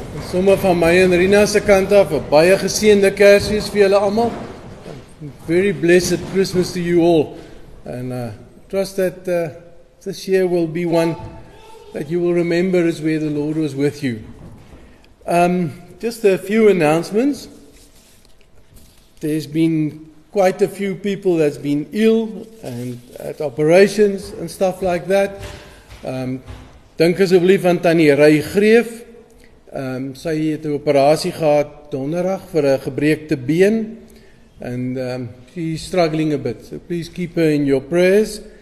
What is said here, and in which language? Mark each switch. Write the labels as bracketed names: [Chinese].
[Afrikaans] Sommige van my en Rina se kant af, 'n baie geseënde Kersfees vir julle almal. [English] Very blessed Christmas to you all. And trust that this year will be one that you will remember as where the Lord was with you. Just a few announcements. There's been quite a few people that's been ill and at operations and stuff like that. [Afrikaans] Dink asseblief aan Tannie Ray Greef. Sy het 'n operasie gehad donderdag vir 'n gebreekte been. [English] And she's struggling a bit. So please keep her in your prayers.